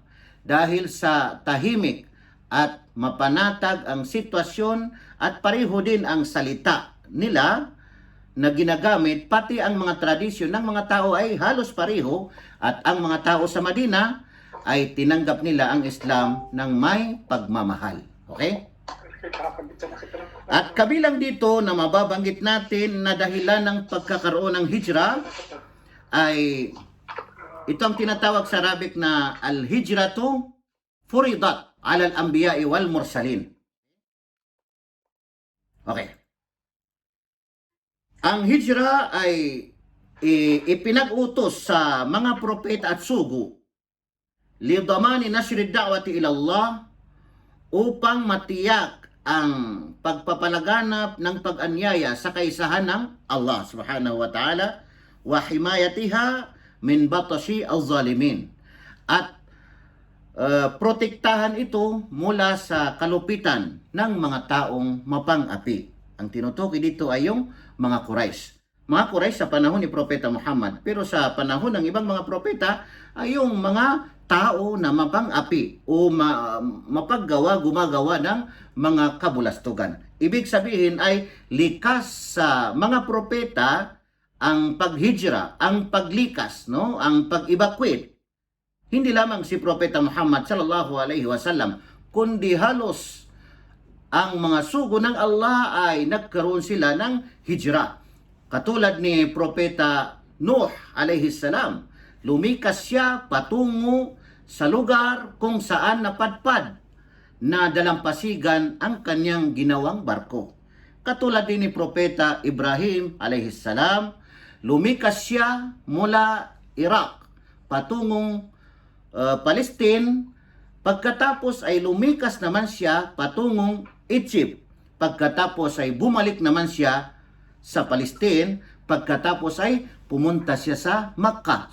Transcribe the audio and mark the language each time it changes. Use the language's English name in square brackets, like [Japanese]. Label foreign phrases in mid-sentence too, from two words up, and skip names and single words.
[Filipino] Dahil sa tahimik at mapanatag ang sitwasyon at pareho din ang salita nila na ginagamit, pati ang mga tradisyon ng mga tao ay halos pareho, at ang mga tao sa Madina ay tinanggap nila ang Islam ng may pagmamahal. Okay? At kabilang dito na mababanggit natin na dahilan ng pagkakaroon ng hijrah ay ito ang tinatawag sa Arabic na [Arabic] الهجرة فرضت على الأنبياء والمرسلين. [Filipino] Okay. Ang hijrah ay ipinag-utos sa mga propeta at sugo [Arabic] لضمان نشر دعوة إلى الله, [Filipino] upang matiyak ang pagpapalaganap ng pag-anyaya sa kaisahan ng Allah [Arabic] سبحانه وتعالى, وحمايتها من بطش الظالمين. [Filipino] At protektahan ito mula sa kalupitan ng mga taong mapang-api. Ang tinutukoy dito ay yung mga Quraysh. Mga Quraysh sa panahon ni Propeta Muhammad. Pero sa panahon ng ibang mga propeta ay yung mga tao na mapang-api o gumagawa ng mga kabulastugan. Ibig sabihin ay likas sa mga propeta ang paghijra, ang paglikas, no? Ang pag-evacuate. Hindi lamang si Propeta Muhammad [Arabic] صلى الله عليه وسلم, [Filipino] kundi halos ang mga sugo ng Allah ay nagkaroon sila ng hijra. Katulad ni Propeta Nuh [Arabic] عليه السلام, [Filipino] lumikas siya patungo sa lugar kung saan napadpad na dalampasigan ang kanyang ginawang barko. Katulad din ni Propeta Ibrahim [Arabic] عليه السلام, [Filipino] lumikas siya mula Iraq patungong Palestine, pagkatapos ay lumikas naman siya patungong Egypt, pagkatapos ay bumalik naman siya sa Palestine, pagkatapos ay pumunta siya sa Makkah.